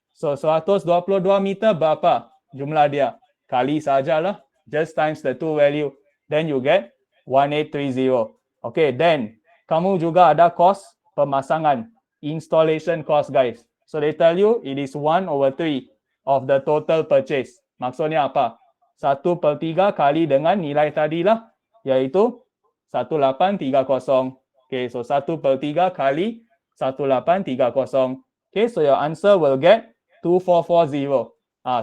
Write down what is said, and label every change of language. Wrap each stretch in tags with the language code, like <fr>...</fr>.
<ms>So 122 meter berapa jumlah dia? Kali sajalah,</ms> <en>just times the two value. Then you get 1830. Okay, then</en> <ms>kamu juga ada</ms> <en>cost pemasangan, installation cost guys. So they tell you it is 1/3 of the total purchase.</en> <ms>Maksudnya apa? 1/3 kali dengan nilai tadi lah, yaitu 1830. Okay, so 1/3 kali 1830.</ms> <en>Okay, so your answer will get 2440.</en>